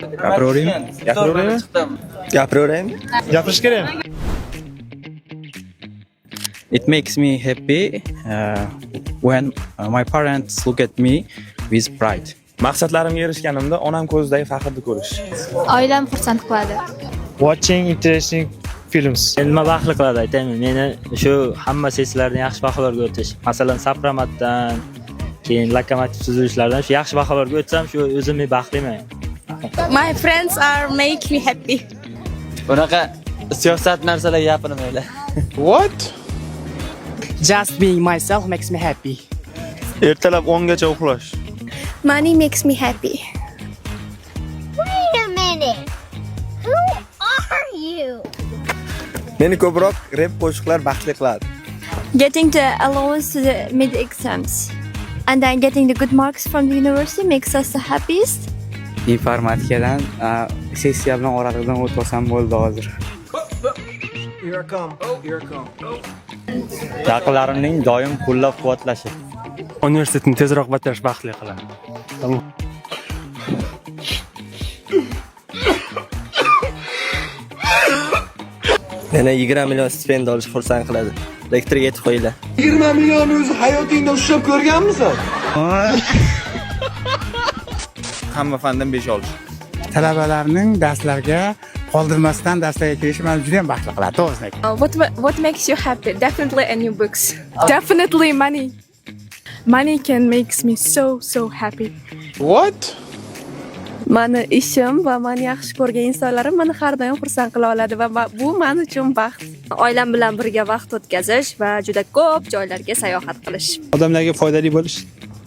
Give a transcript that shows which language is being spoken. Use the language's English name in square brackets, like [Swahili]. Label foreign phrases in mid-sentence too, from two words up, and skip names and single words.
[Uzbek] Gapiraveraymi? Gapirish kerak. [English] It makes me happy when my parents look at me with pride. [Uzbek] Maqsadlarimga erishganimda onam ko'zidagi faxrni ko'rish. Oilam xursand qiladi. [English] Watching interesting films. [Uzbek] Nima baxtli qiladi aytaymi, meni shu hamma sessiyalardan yaxshi baholarga o'tish. Masalan, Sapromatdan, keyin lokomotiv tuzilishlardan shu yaxshi baholarga o'tsam, shu o'zimni baxtliman. [English] My friends are make me happy. [Uzbek] Bunaqa siyosat narsalar gapirmaylar. [English] What? Just being myself makes me happy. [Uzbek] Ertalab 10 gacha uxlash. [English] Money makes me happy. Wait a minute. Who are you? [Uzbek] Meni ko'proq rap qo'shiqlar baxtli qiladi. [English] Getting the allowance to the mid exams and then getting the good marks from the university makes us the happiest. [Uzbek] Informatikadan sessiya bilan oraliqdan o'tmasam bo'ldi hozir. Yaqinlarimning doim qo'llab-quvvatlashi. Universitetni tezroq bitirish baxtli qiladi. Meni 20 million stipend olish xursand qiladi. Rektorga aytib qo'yinglar. 20 million o'zi hayotingda ushlab ko'rganmisan? Hamma fandan 5 olish. Talabalarning darslarga qoldirmasdan darslarga kirishi meni juda ham baxtli qiladi, to'g'risini aytganda. [English] What makes you happy? Definitely a new books. Definitely money. Money can makes me so happy. What? [Uzbek] Mani ishim va meni yaxshi ko'rgan insonlarim meni har doim xursand qila oladi va bu men uchun baxt. Oilam bilan birga vaqt o'tkazish va juda ko'p joylarga sayohat qilish. Odamlarga foydali bo'lish.